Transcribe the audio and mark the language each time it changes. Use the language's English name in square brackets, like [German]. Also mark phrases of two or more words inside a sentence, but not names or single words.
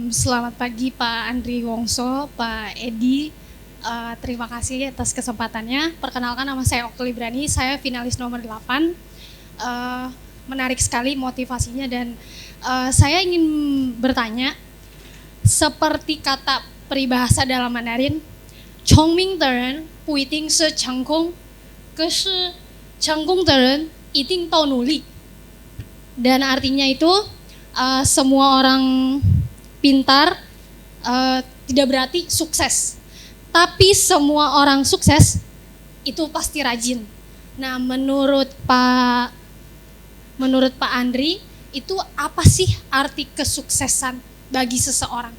[Indonesian] Selamat pagi Pak Andri Wongso, Pak Edi. Terima kasih atas kesempatannya. Perkenalkan, nama saya Oktul Ibrani, saya finalis nomor 8. Menarik sekali motivasinya dan saya ingin bertanya, seperti kata peribahasa dalam Mandarin, [Chinese] 聪明的人不一定是成功，可是成功的人一定都努力. [Indonesian] Dan artinya itu semua orang pintar tidak berarti sukses, tapi semua orang sukses itu pasti rajin. Nah, menurut Pak Andri, itu apa sih arti kesuksesan bagi seseorang?